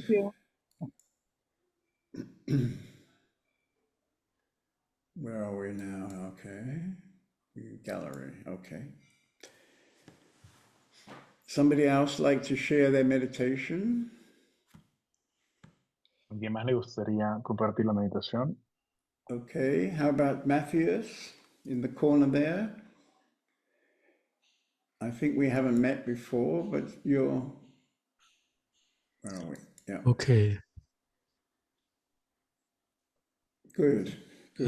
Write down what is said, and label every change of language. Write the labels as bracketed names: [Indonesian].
[English] Thank you. Where are we now? Okay, gallery, okay. Somebody else like to share their meditation? [Spanish] ¿Alguien más le gustaría compartir la meditación? [English] Okay, how about Matthias in the corner there? I think we haven't met before, but you're, where are we? Yeah. Okay. Good, good.